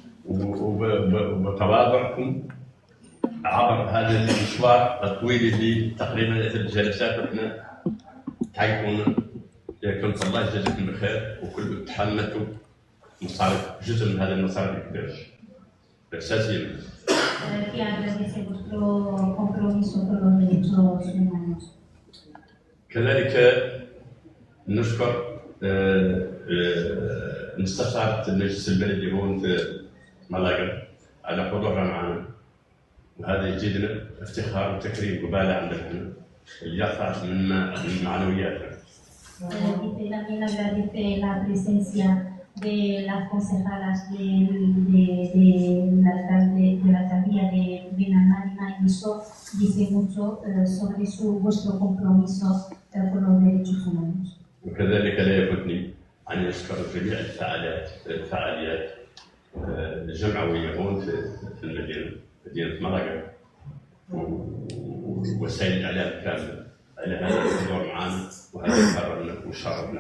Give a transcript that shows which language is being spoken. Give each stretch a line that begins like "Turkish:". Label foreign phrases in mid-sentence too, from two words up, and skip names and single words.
Arabic: وتواضعكم عبر هذا المشوار الطويل اللي تقريبا 3 جلسات احنا تعيطونا. كنت الله يجازيكم بخير وكل تحملتوا مصاريف جزء من هذا المصاريف الكبير اساسيا.
Spanish: que agradece vuestro compromiso con los derechos humanos.
Arabic: كذلك نشكر مستشارة المجلس البلدي هون في مالاغا على حضورها معنا، وهذا يجدنا افتخار وتكريم وبالة عندنا اللي يرفع من معنوياتنا.
Spanish: Dice también agradece la presencia de las concejalas de la alcaldía de Benalmádena, y eso dice mucho sobre vuestro compromiso con los derechos humanos.
Arabic: وكذلك لا يفوتني أن أشكر جميع الفعاليات الجمعوية هون في مدينة مالاغا ووسائل الإعلام كاملة على هذا الحضور معنا، وهذا كرمنا وشرفنا.